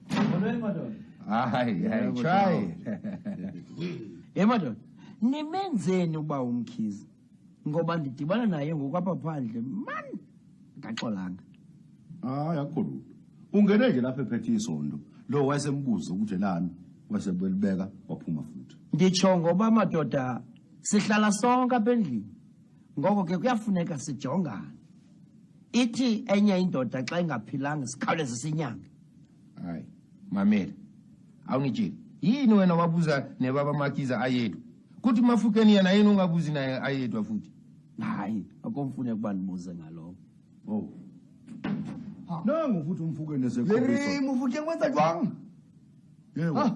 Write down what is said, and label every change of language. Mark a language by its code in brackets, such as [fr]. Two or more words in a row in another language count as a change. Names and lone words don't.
[xh] Hayi, try. Madod, nimenzeni uba umkhize? Ngoba ndidibana naye ngokwapha phandle, man, ngaxolanga. Yakhona. Ungene nje lapha ephethe isonto. Lo wayesembuza ukuthi elani, wasebelibeka waphuma futhi. Nditsho ngoba madoda sihlala sonke apha endlini. Ngoko ke kuyafuneka sijongane. Ithi enye indoda xa ingaphilanga sikhawuleze sinyange. Hayi, mamela. [zu] Awungitshela. Yini wena wabuza nebaba Makiza ayedwa? Kuthi mafukeni yena yini ungabuzi naye ayedwa futhi? [xh] Hayi, akomfuneka ukuba ndibuze ngalo. Oh. Nangu futhi umfukeni esekhulisa. [st] Mufuthi ngwenza jwang? [xh] Yebo.